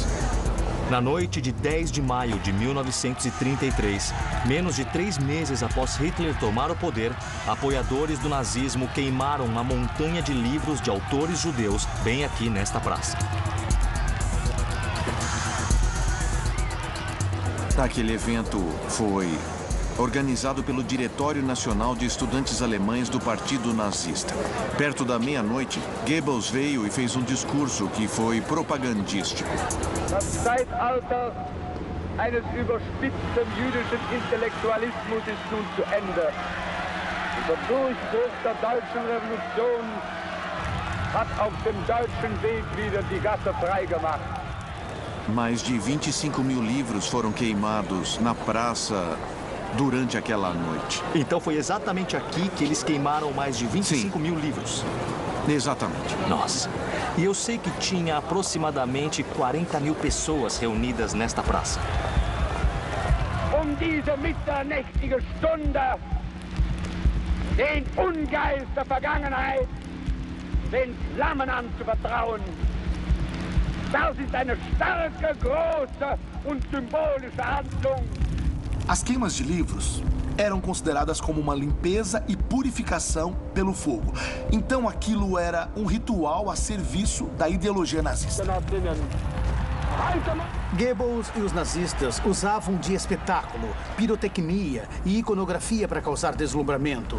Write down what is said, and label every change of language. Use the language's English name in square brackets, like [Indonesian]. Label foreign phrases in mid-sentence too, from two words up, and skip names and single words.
[Portuguese] Na noite de 10 de maio de 1933, menos de 3 meses após Hitler tomar o poder, apoiadores do nazismo queimaram uma montanha de livros de autores judeus bem aqui nesta praça. Aquele evento foi organizado pelo Diretório Nacional de Estudantes Alemães do Partido Nazista. Perto da meia-noite, Goebbels veio e fez um discurso que foi propagandístico. [German] Das Zeitalter eines überspitzten jüdischen Intellektualismus ist nun zu Ende. Und der Durchbruch der deutschen Revolution hat auf dem deutschen Weg wieder die Gasse freigemacht. [Portuguese] Mais de 25 mil livros foram queimados na praça durante aquela noite. Então foi exatamente aqui que eles queimaram mais de 25 mil livros. Exatamente. Nossa. E eu sei que tinha aproximadamente 40 mil pessoas reunidas nesta praça. [German] Diese mitternächtige Stunde, den Ungeist der Vergangenheit, den Flammen anzuvertrauen. Das ist eine starke, große und symbolische Handlung. [Portuguese] As queimas de livros eram consideradas como uma limpeza e purificação pelo fogo. Então aquilo era um ritual a serviço da ideologia nazista. Goebbels e os nazistas usavam de espetáculo, pirotecnia e iconografia para causar deslumbramento.